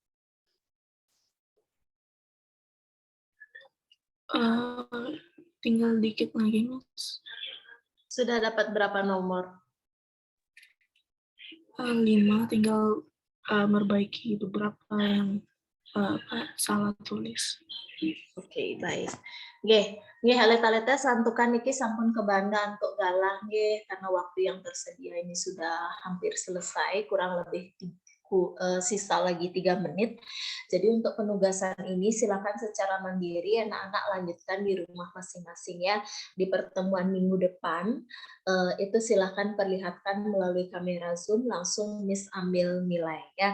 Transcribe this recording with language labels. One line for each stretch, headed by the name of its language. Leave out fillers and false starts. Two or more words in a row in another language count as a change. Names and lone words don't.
Indonesian: Tinggal dikit lagi, Mas. Sudah dapat berapa nomor? 5, tinggal memperbaiki beberapa yang salah tulis. Oke, baik.
Balinese: Nggih halet-haletnya santukan niki sampun kebanda untuk galah nggih
Indonesian: karena waktu yang tersedia ini sudah hampir selesai, kurang lebih sisa lagi 3 menit. Jadi untuk penugasan ini silakan secara mandiri anak-anak lanjutkan di rumah masing-masing ya. Di pertemuan minggu depan itu silakan perlihatkan melalui kamera Zoom, langsung Miss ambil nilai ya.